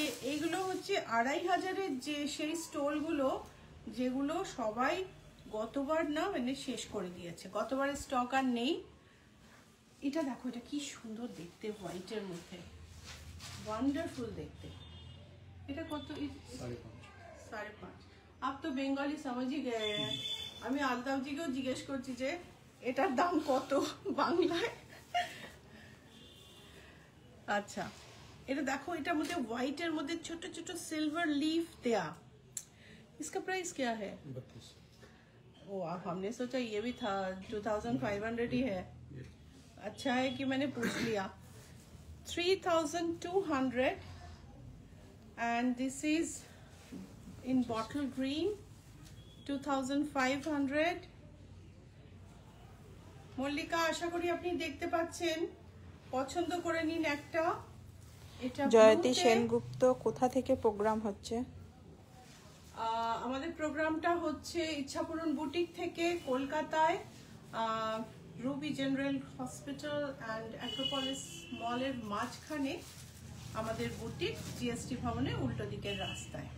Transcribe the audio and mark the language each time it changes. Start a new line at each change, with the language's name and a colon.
Bangla: এইগুলো হচ্ছে 2500-এর যে সেই স্টোলগুলো যেগুলো সবাই গতবার না মানে শেষ করে দিয়েছে, গতবারের স্টক আর নেই। এটা দেখো এটা কি সুন্দর দেখতে, হোয়াইটের মধ্যে ওয়ান্ডারফুল দেখতে। এটা কত? 5.5।
Hindi: আপ তো বেঙ্গলি समझ ही गए हैं।
Bangla: আমি আলতাফজিকেও জিজ্ঞেস করছি যে এটার দাম কত বাংলায়। আচ্ছা এটা দেখো, এটার মধ্যে হোয়াইটের মধ্যে ছোট ছোট সিলভার লিফ দেয়া।
Hindi: इसका प्राइस क्या है? 32। ओ हमने सोचा ये भी था 2500 ही है। अच्छा है कि मैंने पूछ लिया।
English: 3200 and this is in bottle green 2500।
Bangla: Mallika আশা করি আপনি দেখতে পাচ্ছেন, পছন্দ করে নিন একটা। এটা জয়তী সেনগুপ্ত কোথা থেকে প্রোগ্রাম হচ্ছে? আমাদের প্রোগ্রামটা হচ্ছে ইচ্ছাপূরণ বুটিক থেকে কলকাতায়, Ruby general hospital and Acropolis মলের মাঝখানে আমাদের বুটিক, জিএসটি ভবনের উল্টো দিকের রাস্তায়।